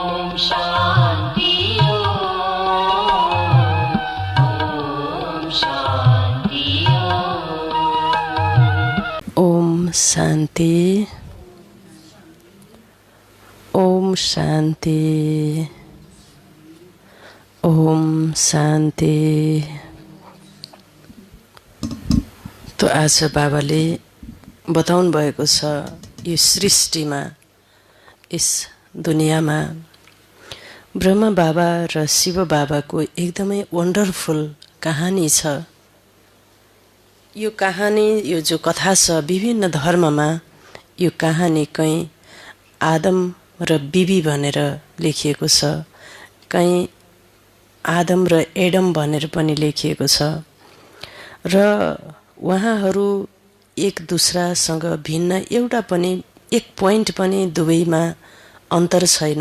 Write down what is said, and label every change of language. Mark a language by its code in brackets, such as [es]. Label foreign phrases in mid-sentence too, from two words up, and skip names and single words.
[ne] शान्ति ओम शांति। ओम शांति। ओम शांति। तो आज बाबाले बताउनु भएको छ यो सृष्टिमा, यस दुनियाँमा ब्रह्मा बाबा र शिव बाबाको एकदमै वन्डरफुल कहानी छ। यो कहानी, यो जो कथा छ विभिन्न धर्ममा, यो कहानी कहीँ आदम र बिबी भनेर लेखिएको छ, कहीँ आदम र एडम भनेर पनि लेखिएको छ र उहाँहरू एक दुसरासँग भिन्न एउटा पनि एक पोइन्ट पनि दुवैमा अन्तर छैन।